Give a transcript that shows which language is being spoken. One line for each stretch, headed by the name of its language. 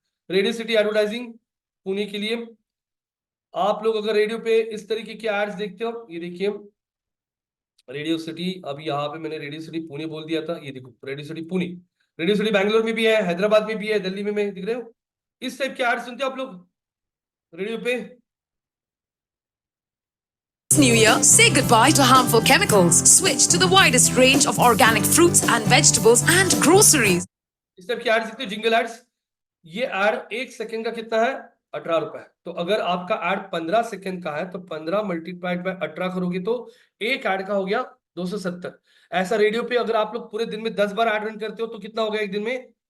Hindi: Radio city advertising Pune के लिए आप लोग अगर रेडियो पे इस तरीके के एड्स देखते हो, ये देखिए रेडियो सिटी। अभी यहाँ पे मैंने रेडियो सिटी पुणे बोल दिया था, ये देखो radio city Pune. Radio city Bangalore में भी है, हैदराबाद में भी है, दिल्ली में दिख रहे हो। इस टाइप के एड्स सुनते हो आप लोग रेडियो पे।
English: This new year, say goodbye to harmful chemicals. Switch to the widest range of organic fruits and vegetables and groceries.
Hindi: इस टाइप के एड्स दिखते हो, जिंगल एड्स। ये एड 1 सेकंड का कितना है? 18 रुपए। तो अगर आपका एड 15 सेकंड का है तो 15 मल्टीप्लाइड बाय 18 करोगे तो एक एड का हो गया 270। ऐसा रेडियो पे अगर आप लोग पूरे दिन में 10 बार एड रन करते हो तो कितना हो गया एक दिन में?